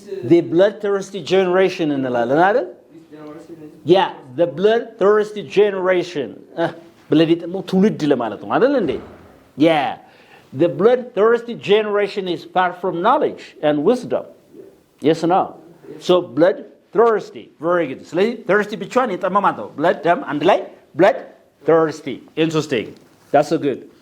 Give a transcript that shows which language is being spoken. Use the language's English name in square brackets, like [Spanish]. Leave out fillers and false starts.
[English] the bloodthirsty generation [Amharic] እንላለን አይደል [English] yeah the bloodthirsty generation blood [Amharic] የጠማው ትውልድ ለማለት ነው አይደል እንዴ [English] yeah The bloodthirsty generation is far from knowledge and wisdom. Yes or no? So bloodthirsty. Very good. [Amharic] ስለዚህ thirsty ብቻዋን የጠመማት ነው። blood ደም አንድ ላይ bloodthirsty. [English] Interesting. That's so good.